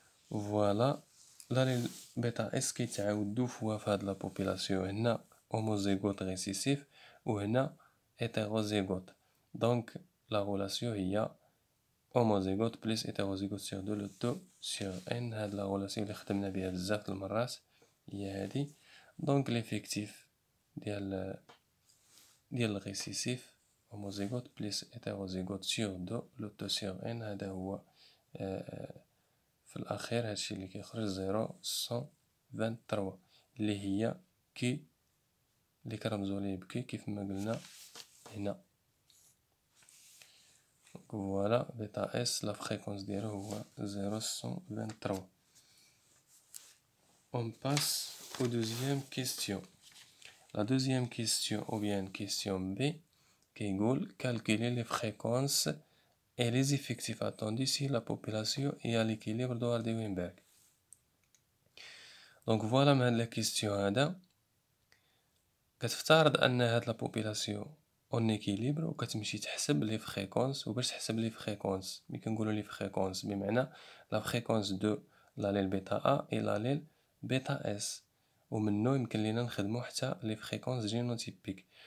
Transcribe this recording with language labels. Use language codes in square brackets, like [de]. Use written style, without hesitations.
[fr] Voilà l'allèle bêta S qui يتعاود 2 fois [ar] في هاد [fr] la population. هنا homozygote récessif ou هنا hétérozygote. Donc la relation هي homozygote plus hétérozygote sur 2, le 2 sur n. [ar] هاد [fr] la relation [ar] اللي خدمنا بها بزاف المرات هي هادي. [fr] Donc l'effectif [ar] ديال الريسيسيف [fr] homozygote plus hétérozygote sur 2, le 2 sur n. [ar] هذا هو في الأخير هادشي اللي كيخرج 0.123 اللي هي كي اللي كنرمزو ليه بكي كيف ما قلنا هنا. [fr] Voilà, bêta S, la fréquence d'erreur est 0.123. On passe aux deuxième question. La deuxième question, ou bien question B, qui est calculer les fréquences et les effectifs attendus si la population est à l'équilibre de Hardy-Weinberg. [ar] Donc voilà من la question هذا كتفترض ان هاد [fr] la population [ar] اون اكيليبر وكتمشي تحسب لي فريكونس. وباش تحسب لي فريكونس ملي كنقولوا لي فريكونس بمعنى لا فريكونس دو لاليل بيتا ا اي لاليل بيتا اس، ومنو يمكن لينا نخدمو حتى لي فريكونس جينوتيبيك.